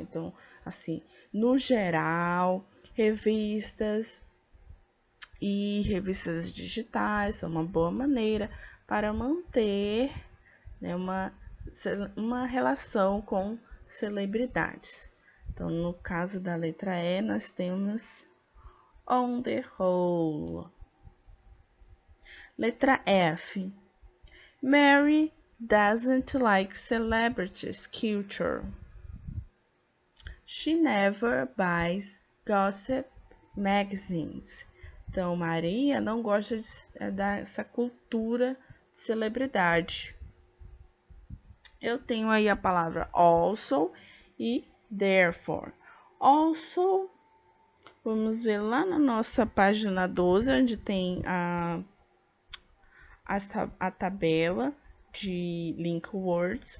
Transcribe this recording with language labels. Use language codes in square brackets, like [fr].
[pt] Então, assim, no geral, revistas e revistas digitais são uma boa maneira para manter, né, uma relação com celebridades. Então, no caso da letra E, nós temos [en] on the whole. [pt] Letra F. [en] Mary doesn't like celebrities culture. She never buys gossip magazines. [pt] Então, Maria não gosta dessa cultura de celebridade. Eu tenho aí a palavra also e therefore. Also, vamos ver lá na nossa página 12, onde tem a tabela de link words.